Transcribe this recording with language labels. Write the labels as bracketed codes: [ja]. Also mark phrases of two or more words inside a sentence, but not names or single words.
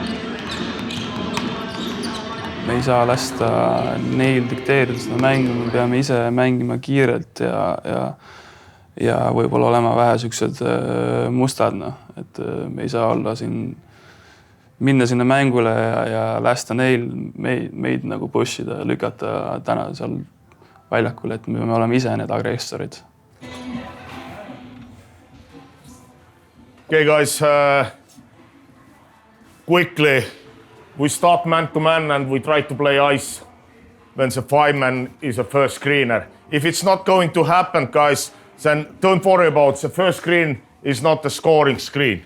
[et] Me ei saa lasta neil dikteerida seda mängu, me peame ise mängima kiirelt ja võib-olla olema vähe siuksed mustad. Et me ei saa olla minna sinna mängule ja lasta neil meid nagu pushida ja lükata täna seal väljakul, et me peame olema ise need agressorid. [en] Okay, guys, quickly, we start man-to-man and we try to play ice when the 5-man is a first screener. If it's not going to happen, guys, then don't worry about the first screen is not the scoring screen.